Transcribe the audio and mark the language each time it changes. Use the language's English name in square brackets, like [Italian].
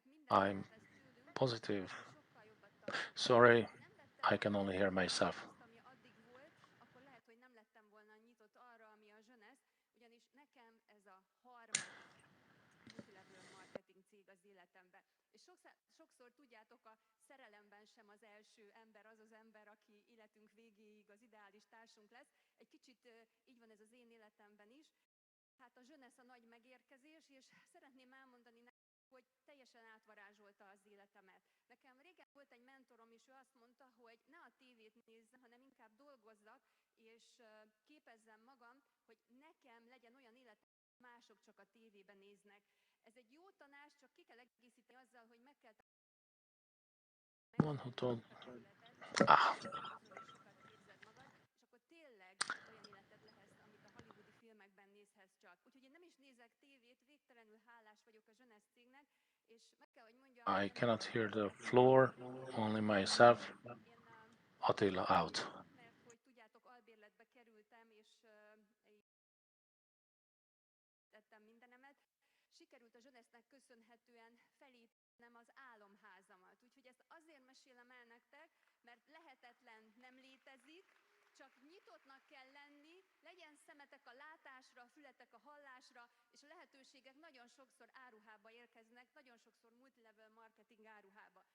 [English] I'm positive. Sorry, I can only hear myself. [Hungarian] Akkor lehet, hogy nem lettem volna nyitott arra, ami a Jeunesse, ugyanis nekem ez a harmadik multilevel marketing cég az életemben. És sokszor tudjátok, a szerelemben sem az első ember az az ember, aki életünk végéig az ideális társunk lesz. Egy kicsit így van ez az én életemben is. Hát a Jeunesse a nagy megérkezés, és szeretném elmondani hogy teljesen átvarázsolta az életemet. Nekem régen volt egy mentorom, és ő azt mondta, hogy ne a tévét nézzem, hanem inkább dolgozzak, és képezzem magam, hogy nekem legyen olyan életem, mások csak a tévében néznek. Ez egy jó tanács, csak ki kell egészíteni azzal, hogy meg kell [English] One who told. [Hungarian] sokat képzeld magad, és akkor tényleg olyan életed lesz, amit a hollywoodi filmekben nézhetsz csak. Úgyhogy én nem is nézek tévét, végtelenül hálás vagyok a Jeunesse cégnek, és meg kell, hogy mondjam... [English] I cannot hear the floor, only myself. Attila out. [Hungarian] Mert hogy tudjátok, albérletbe kerültem, és tettem mindenemet. Sikerült a Jeunesse-nek köszönhetően felépítenem az álomházamat. Úgyhogy ezt azért mesélem el nektek, mert lehetetlen nem létezik, csak nyitottnak kell lenni, legyen szemetek a látásra, fületek a hallásra, és a lehetőségek nagyon sokszor áruhába érkeznek, nagyon sokszor multilevel marketing áruhába.